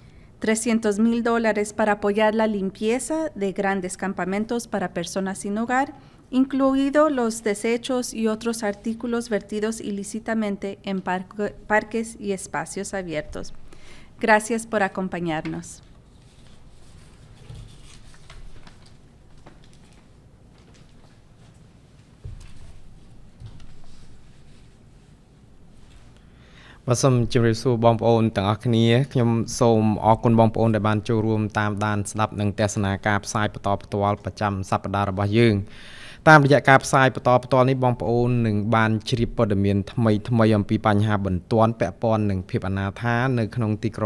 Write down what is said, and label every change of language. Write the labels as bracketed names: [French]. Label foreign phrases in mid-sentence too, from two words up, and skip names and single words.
[Spanish] $300,000 para apoyar la limpieza de grandes campamentos para personas sin hogar, incluidos los desechos y otros artículos vertidos ilícitamente en parques y espacios abiertos. Gracias por acompañarnos. [Khmer] សូមជម្រាបសួរបង ប្អូនទាំងអស់គ្នាខ្ញុំសូមអរគុណបងប្អូនដែលបានចូលរួមតាមដានស្ដាប់និងទស្សនាការផ្សាយបន្តផ្ទាល់ប្រចាំសប្តាហ៍របស់យើងតាមរយៈការផ្សាយបន្តផ្ទាល់នេះបងប្អូននឹងបានជ្រាបព័ត៌មានថ្មីអំពីបញ្ហាបន្ទាន់ពាក់ព័ន្ធនឹងភាពអនាថានៅក្នុងទីក្រុង